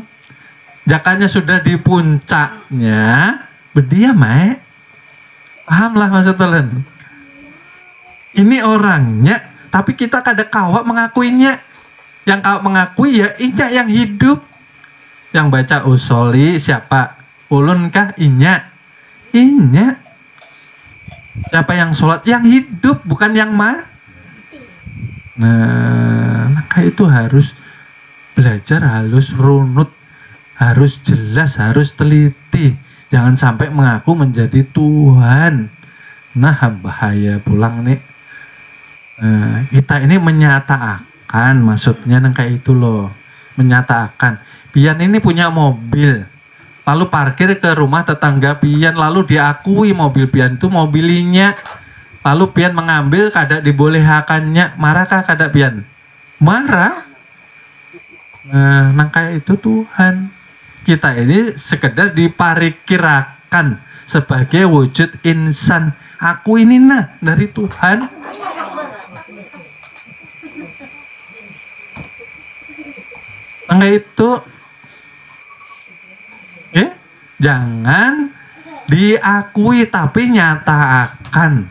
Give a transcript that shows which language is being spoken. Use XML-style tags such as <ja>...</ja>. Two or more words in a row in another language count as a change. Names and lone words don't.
<bjn>Jakanya sudah di puncaknya, berdiam, pahamlah maksud ulun. Ini orangnya, tapi kita kada kawa mengakuinya. Yang kawa mengakui ya inya yang hidup. Yang baca usoli siapa? Ulun kah? Inya.</bjn> <id>Siapa yang sholat?</id> <bjn>Yang hidup, bukan yang mati. Kayak itu harus belajar, harus runut, harus jelas, harus teliti.</bjn> <id>Jangan sampai mengaku menjadi Tuhan.</id> <bjn>Bahaya pulang nih. Kita ini menyatakan, maksudnya kayak itu loh, menyatakan pian ini punya mobil, lalu parkir ke rumah tetangga pian, lalu diakui mobil pian itu mobilinya, lalu pian mengambil kada dibolehkannya, marahkah kada pian?</bjn> <id>Marah.</id> <bjn>Kayak itu Tuhan.</bjn> <id>Kita ini sekedar diparkirkan sebagai wujud insan. Aku ini dari Tuhan. Itu jangan diakui tapi nyatakan.</id>